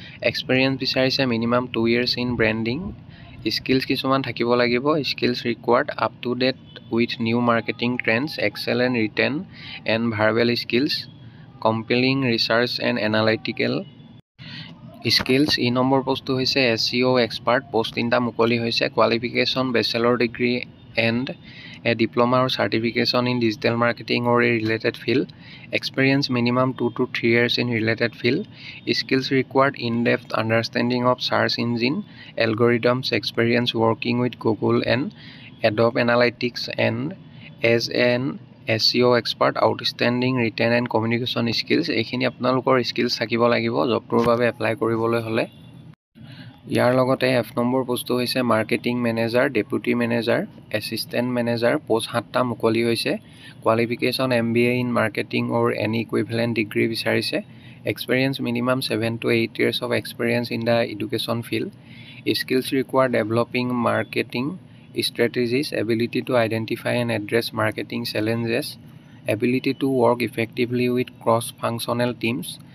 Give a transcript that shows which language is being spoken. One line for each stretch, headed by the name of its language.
English: Experience বিচাৰিছে minimum 2 years in branding. Skills
Assamese: কিছুমান থাকিব লাগিব।
English: Skills required up to date with new marketing trends, excellent written and verbal skills, compelling research and analytical skills.
Assamese: E number পোষ্টটো হৈছে SEO expert. Post 3টা মুকলি হৈছে।
English: Qualification bachelor degree and a diploma or certification in digital marketing or a related field. Experience minimum 2 to 3 years in related field. Skills required in-depth understanding of search engine algorithms, experience working with Google and Adobe Analytics, and as an SEO expert, outstanding written and communication skills.
Assamese: এইখিনি আপোনালোকৰ skills থাকিব লাগিব জবটোৰ বাবে apply কৰিবলৈ হ'লে। ইয়াৰ লগতে F number পোষ্টটো হৈছে marketing manager, deputy manager, assistant manager. Post 7টা মুকলি হৈছে।
English: Qualification MBA in marketing or any equivalent degree বিচাৰিছে। Experience minimum 7 to 8 years of experience in the education field. Skills required developing marketing strategies, ability to identify and address marketing challenges, ability to work effectively with cross-functional teams.